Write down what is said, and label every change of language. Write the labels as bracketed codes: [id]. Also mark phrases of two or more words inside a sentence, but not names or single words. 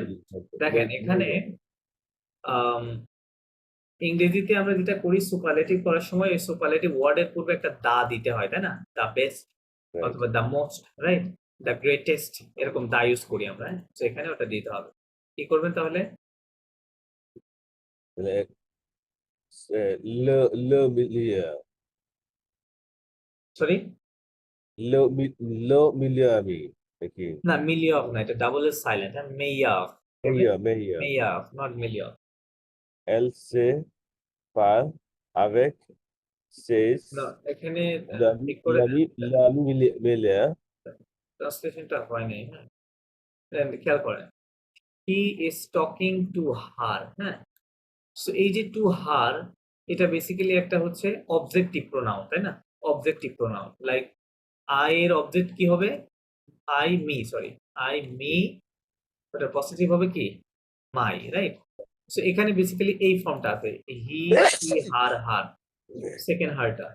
[bn] দেখেন এখানে ইংরেজিতে আমরা যেটা করি সুপারলেটিভ করার সময়, এই [en] superlative word [bn] পূর্বে একটা দা দিতে হয়, তাই না? [en] the best অথবা the most, right? the greatest, [bn] এরকম [en] the use [bn] করি আমরা, হ্যাঁ? তো এখানে ওটা দিতে হবে। কি করবেন তাহলে? [fr] le milieu, [bn] সরি, [fr] le milieu ami নাকি [bn] না, মিলিয়ফ না, এটা ডাবল এর সাইলেন্ট, হ্যাঁ? [fr] মেইয়ফ, meilleur. মেইয়ফ, নট মিলিয়ফ। Elle se parle avec ses [bn] না, এখানে [fr] l'ami [bn] ঠিক করে [fr] l'ami l'ami meilleur. [bn] ট্রান্সলেশনটা হয় নাই, হ্যাঁ? খেয়াল করেন, [en] he is talking to her, [bn] হ্যাঁ? সো এই যে [en] to her, [bn] এটা বেসিক্যালি একটা হচ্ছে [en] objective pronoun, [bn] তাই না? [en] objective pronoun, like I [bn] এর অবজেক্ট কি হবে? [en] I me, [bn] ওটা পজিটিভ হবে কি? [en] my, right? [bn] সো এখানে বেসিক্যালি এই ফর্মটা আছে, [en] he, she, her, second her.